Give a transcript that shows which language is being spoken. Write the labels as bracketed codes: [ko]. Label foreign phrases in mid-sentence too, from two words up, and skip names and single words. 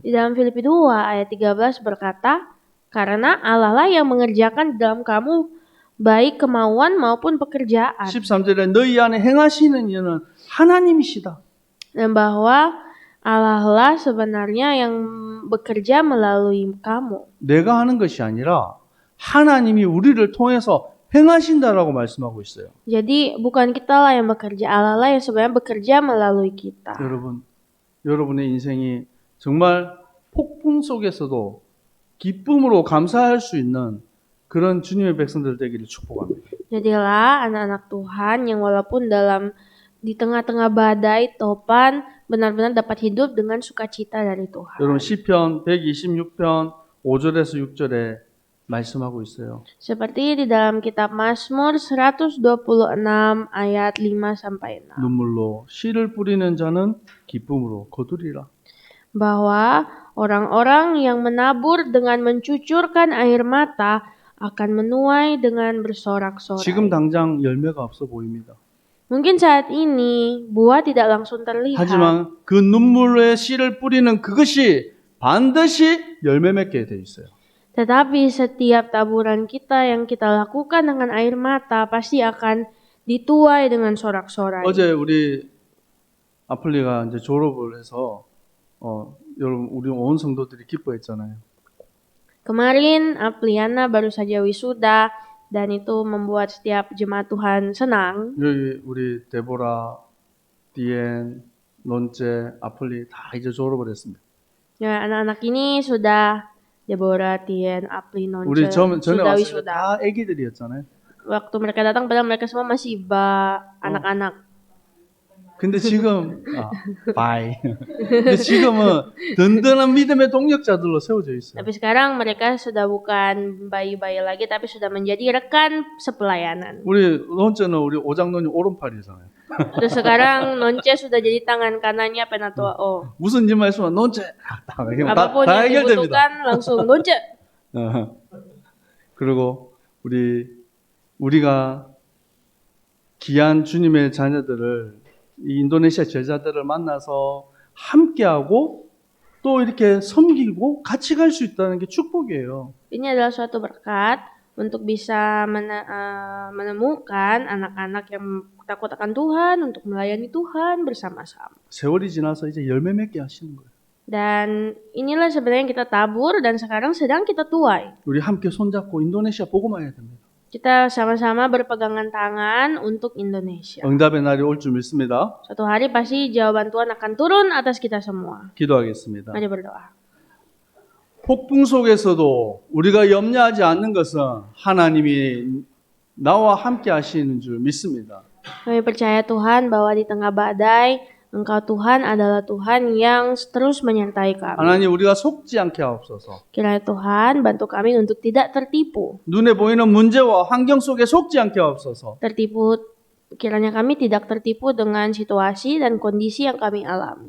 [id] Di dalam Filipi 2 ayat 13 berkata, karena Allah lah yang mengerjakan di dalam kamu baik kemauan maupun pekerjaan. [ko] 13절에 너희 안에 행하시는 이는 하나님이시다. [id] Dan bahwa Allah lah sebenarnya yang bekerja melalui kamu. [ko] 내가 하는 것이 아니라 하나님이 우리를 통해서 행하신다라고 말씀하고 있어요. [id] Jadi bukan kita lah yang bekerja, Allah lah yang sebenarnya bekerja melalui kita. [ko] 여러분의 인생이 정말 폭풍 속에서도 기쁨으로 감사할 수 있는 그런 주님의 백성들 되기를 축복합니다. [id] Jadilah anak-anak Tuhan yang walaupun di tengah-tengah badai topan benar-benar dapat hidup dengan sukacita dari Tuhan. [ko] 여러분 시편 126편 5절에서 6절에 말씀하고 있어요. [id] Seperti di dalam kitab Mazmur 126 ayat 5 sampai 6. [ko] 눈물로 씨를 뿌리는 자는 기쁨으로 거두리라. [id] Bahwa orang-orang yang menabur dengan mencucurkan air mata akan menuai dengan bersorak-sorai. [ko] 지금 당장 열매가 없어 보입니다. [id] Mungkin saat ini buah tidak langsung terlihat. [ko] 하지만 그 눈물의 씨를 뿌리는 그것이 반드시 열매 맺게 돼 있어요. [id] Tetapi setiap taburan kita yang kita lakukan dengan air mata pasti akan dituai dengan sorak-sorai. [ko] 어제 우리 아플리가 이제 졸업을 해서 여러분 우리 온 성도들이 기뻐했잖아요. [id] Kemarin Apliana baru saja wisuda dan itu membuat setiap jemaat Tuhan senang. [ko] 여기 우리 데보라, 디엔, 론제, 아플리 다 이제 졸업을 했습니다. [id] Ya, anak-anak ini sudah Deborah, Tien, Apli, [ko] 우리 Nonce 전에 [id] sudah [ko] 왔을 때 [id] wisuda. [ko] 다 애기들이었잖아요. [id] Waktu mereka datang padahal mereka semua masih anak-anak. [ko] 근데 지금 바이. 근데 지금은 든든한 믿음의 동력자들로 세워져 있어요. [id] Tapi sekarang mereka sudah bukan bayi-bayi lagi tapi sudah menjadi rekan sepelayanan. [ko] 우리 론제는 우리 오장로님 오른팔이잖아요. [id] Terus sekarang Nonce sudah jadi tangan kanannya Penatua O. [ko] 무슨 일 말씀은 론제 [id] Apapun [ko] 다 [id] yang [ko] 해결됩니다. [id] dibutuhkan langsung Nonce. [ko] 그리고 우리가 귀한 주님의 자녀들을 이 인도네시아 제자들을 만나서 함께하고 또 이렇게 섬기고 같이 갈 수 있다는 게 축복이에요. [id] Ini adalah suatu berkat untuk bisa menemukan anak-anak yang takut akan Tuhan untuk melayani Tuhan bersama-sama. [ko] 세월이 지나서 이제 열매 맺게 하시는 거예요. [id] Dan inilah sebenarnya yang kita tabur dan sekarang sedang kita tuai. [ko] 우리 함께 손잡고 인도네시아 복음화 해야 됩니다. [id] Kita sama-sama berpegangan tangan untuk Indonesia. [ko] 응답의 날이 올 줄 믿습니다. [id] Suatu hari pasti jawaban Tuhan akan turun atas kita semua. [ko] 기도하겠습니다. [id] Mari berdoa. [ko] 폭풍 속에서도 우리가 염려하지 않는 것은 하나님이 나와 함께 하시는 줄 믿습니다. [id] Kami percaya Tuhan bahwa di tengah badai, Engkau Tuhan adalah Tuhan yang terus menyertai kami. [ko] 하나님 우리가 속지 않게 하옵소서. [id] Kiranya Tuhan bantu kami untuk tidak tertipu. [ko] 눈에 보이는 문제와 환경 속에 속지 않게 하옵소서. [id] Kiranya kami tidak tertipu dengan situasi dan kondisi yang kami alami.